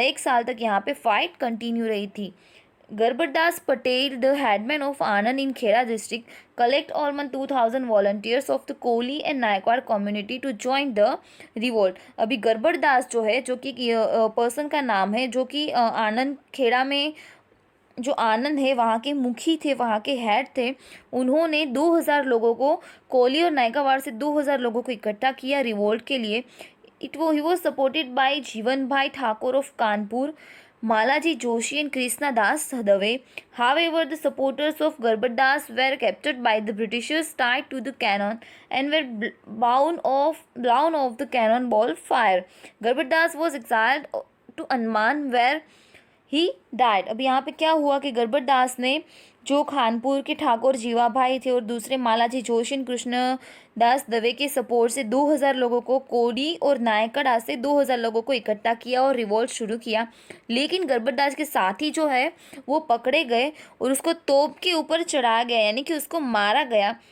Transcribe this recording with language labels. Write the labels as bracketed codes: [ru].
[hi] 1 साल तक यहाँ पे फाइट कंटिन्यू रही थी। [en] Garbhadas Patel, the headman of Anand in Khera district, collect almost 2000 volunteers of the Koli and Naikwar community to join the revolt. [hi] अभी गर्भदास जो है, जो कि पर्सन का नाम है, जो कि आनंद खेड़ा में जो आनंद है वहाँ के मुखी थे, वहाँ के हेड थे, उन्होंने 2000 लोगों को, कोली और नायकावाड़ से 2000 लोगों को इकट्ठा किया रिवोल्ट के लिए। [en] He was supported by Jivan bhai Thakur of Kanpur, Malaji Joshi and Krishna Das Dave. However, the supporters of Garbhadas were captured by the Britishers, tied to the cannon, and were blown off the cannonball fire. Garbhadas was exiled to Andaman, where he died. [hi] अब यहाँ पे क्या हुआ कि गरबतदास ने, जो खानपुर के ठाकुर जीवाभाई थे और दूसरे मालाजी जोशी कृष्ण दास दवे के सपोर्ट से 2000 लोगों को, कोडी और नायकड़ा से 2000 लोगों को इकट्ठा किया और रिवोल्ट शुरू किया। लेकिन गरबतदास के साथी जो है वो पकड़े गए और उसको तोप के ऊपर चढ़ाया गया, यानी कि उसको मारा गया।